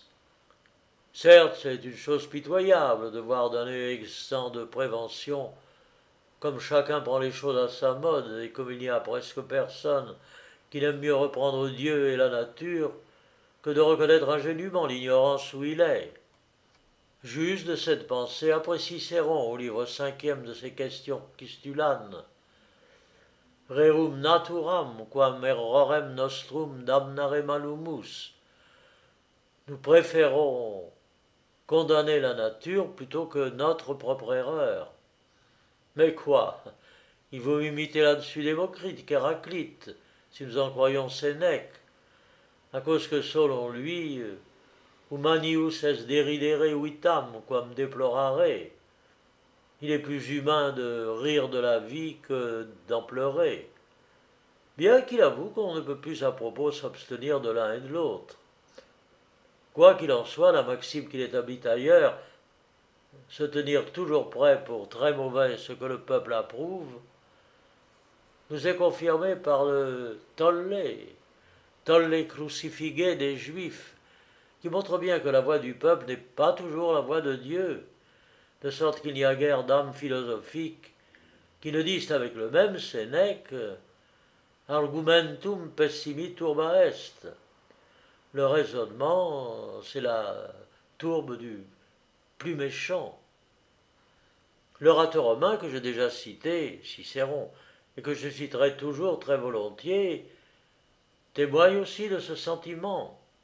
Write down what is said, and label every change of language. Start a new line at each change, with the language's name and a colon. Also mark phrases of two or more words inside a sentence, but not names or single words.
French: Certes, c'est une chose pitoyable de voir d'un œil exempt de prévention, comme chacun prend les choses à sa mode, et comme il n'y a presque personne qui n'aime mieux reprendre Dieu et la nature que de reconnaître ingénument l'ignorance où il est. Juge de cette pensée après Cicéron au livre 5e de ses questions Quistulanes.
Latin: Rerum naturam quam errorem nostrum damnare malumus.
French: Nous préférons condamner la nature plutôt que notre propre erreur. Mais quoi? Il vaut imiter là-dessus Démocrite qu'Héraclite, si nous en croyons Sénèque, à cause que selon lui,
Latin: humanius est deridere vitam quam deplorare.
French: Il est plus humain de rire de la vie que d'en pleurer. Bien qu'il avoue qu'on ne peut plus à propos s'abstenir de l'un et de l'autre. Quoi qu'il en soit, la maxime qu'il établit ailleurs, se tenir toujours prêt pour très mauvais ce que le peuple approuve, nous est confirmée par le
Latin: tolle crucifigué
French: des Juifs, qui montre bien que la voix du peuple n'est pas toujours la voix de Dieu, de sorte qu'il n'y a guère d'âmes philosophiques qui ne disent avec le même Sénèque
Latin: argumentum pessimi turba est.
French: Le raisonnement, c'est la tourbe du plus méchant. L'orateur romain que j'ai déjà cité, Cicéron, et que je citerai toujours très volontiers, témoigne aussi de ce sentiment.